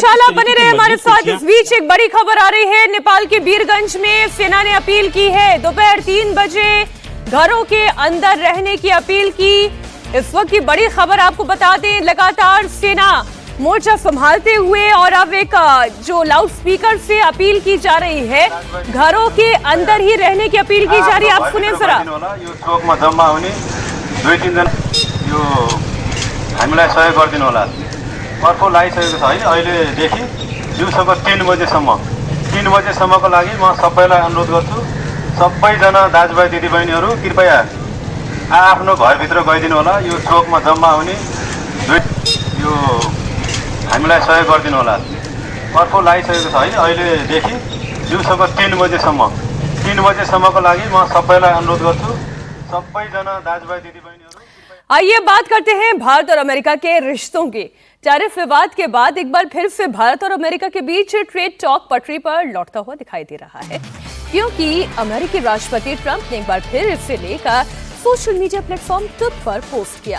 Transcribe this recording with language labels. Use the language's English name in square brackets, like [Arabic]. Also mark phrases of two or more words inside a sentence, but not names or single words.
[Hindi] विशाल, आप बने रहे हमारे साथ। इस बीच एक बड़ी खबर आ रही है। नेपाल के बीरगंज में सेना ने अपील की है, दोपहर 3 बजे घरों के अंदर रहने की अपील की। इस वक्त की बड़ी खबर आपको बता दें, लगातार सेना मोर्चा संभालते हुए और अब एक जो [English] loud speaker [Hindi] से अपील की जा रही है, घरों के अंदर ही रहने की अपील की जा रही है। आप सुने जरा। [Nepali] यो चोकमा जम्मा हुने 2-3 जना यो हामीलाई सहयोग गरिदिनु होला। अर्को लागिसकेको छ है। अहिलेदेखि दिउँसोको 3 बजेसम्मको लागि म सबैलाई अनुरोध गर्छु, सबैजना दाजुभाइ दिदीबहिनीहरू कृपया आफ्नो घरभित्र गइदिनु होला। यो चोकमा जम्मा हुने यो हामीलाई सहयोग गरिदिनु होला। अर्को लागिसकेको छ है। अहिलेदेखि दिउँसोको 3 बजेसम्मको लागि म सबैलाई अनुरोध गर्छु, सबैजना दाजुभाइ दिदीबहिनीहरू। [Hindi] आइए बात करते हैं भारत और अमेरिका के रिश्तों की। टैरिफ विवाद के बाद एक बार फिर से भारत और अमेरिका के बीच [English] trade talk [Hindi] पटरी पर लौटता हुआ दिखाई दे रहा है, क्योंकि अमेरिकी राष्ट्रपति ट्रंप ने एक बार फिर इसे लेकर [English] social media platform [Hindi] ट्विटर पर पोस्ट किया।